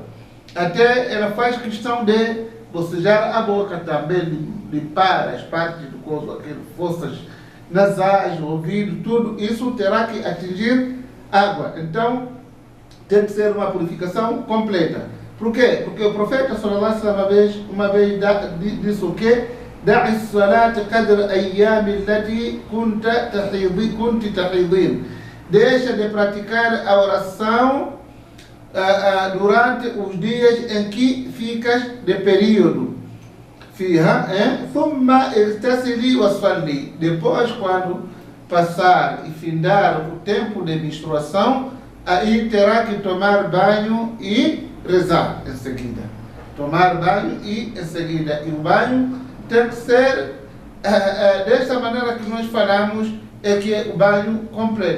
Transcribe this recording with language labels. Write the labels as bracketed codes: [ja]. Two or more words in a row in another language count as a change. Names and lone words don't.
[pt] Até ela faz questão de bocejar a boca também, limpar as partes do corpo, aquelas fossas nasais, ouvido, tudo isso terá que atingir água. Então, tem que ser uma purificação completa. Por quê? Porque o profeta [ar] صلى الله عليه وسلم [pt] uma vez disse o quê? [ar] دع الصلاة قدر أيام التي كنت تحيضين. [pt] Deixa de praticar a oração durante os dias em que ficas de período. [ar] ثم اغتسلي وصلي. [pt] Depois, quando passar e findar o tempo de menstruação, aí terá que tomar banho e rezar em seguida. Tomar banho e em seguida. E o banho tem que ser dessa maneira que nós falamos, é que é o banho completo.